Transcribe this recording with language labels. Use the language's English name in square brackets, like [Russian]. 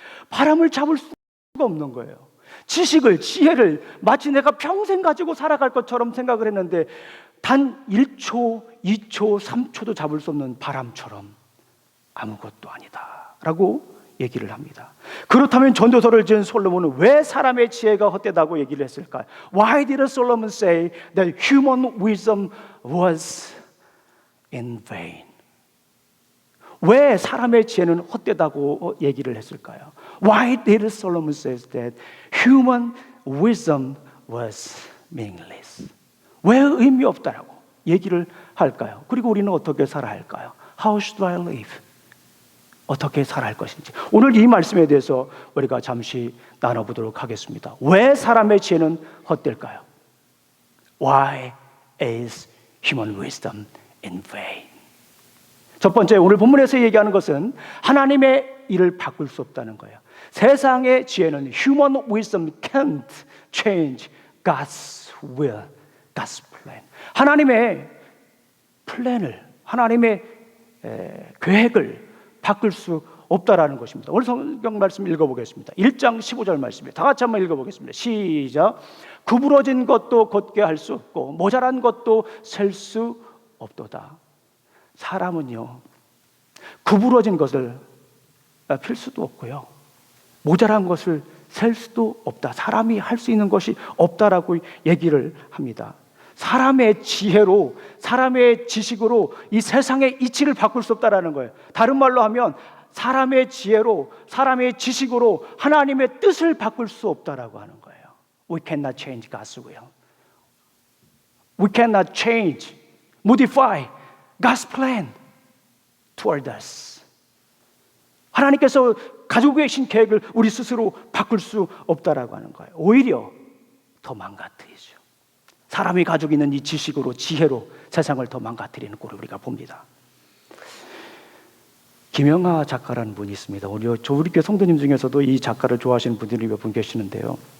[Korean] 바람을 잡을 수가 없는 거예요. 지식을, 지혜를 마치 내가 평생 가지고 살아갈 것처럼 생각을 했는데 단 1초, 2초, 3초도 잡을 수 없는 바람처럼 아무것도 아니다 라고 얘기를 합니다. 그렇다면 전도서를 지은 솔로몬은 왜 사람의 지혜가 헛되다고 얘기를 했을까요? [English] Why did Solomon say that human wisdom was in vain? [Korean] 왜 사람의 지혜는 헛되다고 얘기를 했을까요? [English] Why did Solomon say that human wisdom was meaningless? [Korean] 왜 의미 없다라고 얘기를 할까요? 그리고 우리는 어떻게 살아야 할까요? [English] How should I live? [Korean] 어떻게 살아야 할 것인지, 오늘 이 말씀에 대해서 우리가 잠시 나눠보도록 하겠습니다. 왜 사람의 지혜는 헛될까요? [English] Why is human wisdom in vain? [Korean] 첫 번째, 오늘 본문에서 얘기하는 것은 하나님의 일을 바꿀 수 없다는 거예요. 세상의 지혜는 [English] human wisdom can't change God's will, God's plan. [Korean] 하나님의 플랜을, 하나님의 계획을 바꿀 수 없다라는 것입니다. 오늘 성경 말씀 읽어보겠습니다. 1장 15절 말씀입니다. 다 같이 한번 읽어보겠습니다. 시작. 구부러진 것도 곧게 할 수 없고 모자란 것도 셀 수 없도다. 사람은요, 구부러진 것을 필 수도 없고요, 모자란 것을 셀 수도 없다. 사람이 할 수 있는 것이 없다라고 얘기를 합니다. 사람의 지혜로, 사람의 지식으로 이 세상의 이치를 바꿀 수 없다라는 거예요. 다른 말로 하면 사람의 지혜로, 사람의 지식으로 하나님의 뜻을 바꿀 수 없다라고 하는 거예요. [English] We cannot change God's will. We cannot change, modify God's plan toward us. [Korean] 하나님께서 가지고 계신 계획을 우리 스스로 바꿀 수 없다라고 하는 거예요. 오히려 더 망가뜨리죠. 사람이 가지고 있는 이 지식으로, 지혜로 세상을 더 망가뜨리는 꼴을 우리가 봅니다. 김영하 작가라는 분이 있습니다. 우리 교회 성도님 중에서도 이 작가를 좋아하시는 분들이 몇 분 계시는데요.